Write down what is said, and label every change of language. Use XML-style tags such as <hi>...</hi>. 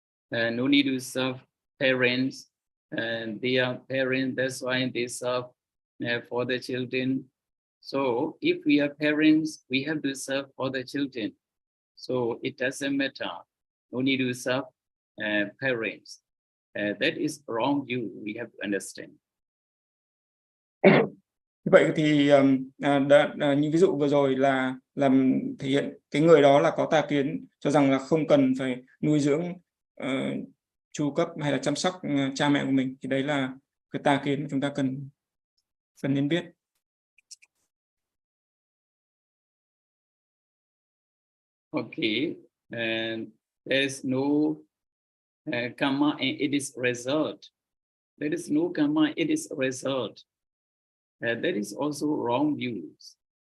<en>No need to serve parents, and they are parents, that's why they serve for the children. So if we are parents, we have to serve for the children. So it doesn't matter. No need to serve parents. That is wrong view. We have to understand.</en> <vi>Vậy thì những ví dụ vừa rồi là làm thể hiện cái người đó là có tà kiến, cho rằng là không cần phải nuôi dưỡng, chu cấp hay là chăm sóc cha mẹ của mình, thì đấy là cái tà kiến mà chúng ta cần nên biết.</vi> <en>Okay, and there's no karma and it is result. There is no karma, it is result. That is also wrong views.</en>